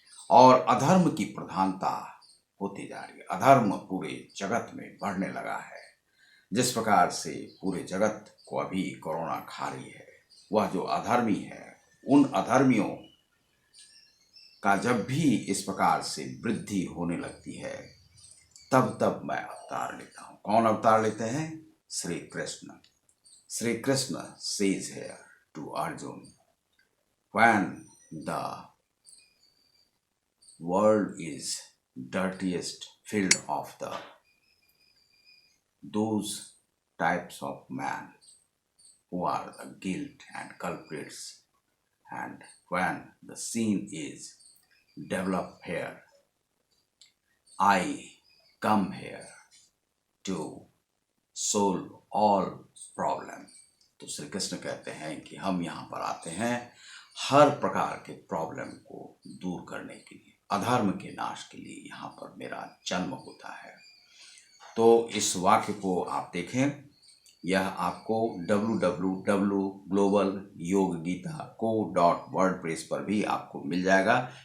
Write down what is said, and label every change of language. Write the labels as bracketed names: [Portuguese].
[Hindi] और अधर्म की प्रधानता होती जा रही है, अधर्म पूरे जगत में बढ़ने लगा है, जिस प्रकार से पूरे जगत को अभी कोरोना खा रही है, वह जो अधर्मी है, उन अधर्मियों का जब भी इस प्रकार से वृद्धि होने लगती है, तब तब मैं अवतार लेता हूं। कौन अवतार लेते हैं? Shri Krishna. [English] Shri Krishna says here to Arjun, when the world is dirtiest, filled of those types of man who are the guilt and culprits, and when the scene is developed here, I come here to solve all problem। [Hindi] तो श्री कृष्ण कहते हैं कि हम यहाँ पर आते हैं हर प्रकार के प्रॉब्लम को दूर करने के लिए, अधर्म के नाश के लिए यहाँ पर मेरा जन्म होता है। तो इस वाक्य को आप देखें, यह आपको www.globalyoggita.co.wordpress पर भी आपको मिल जाएगा।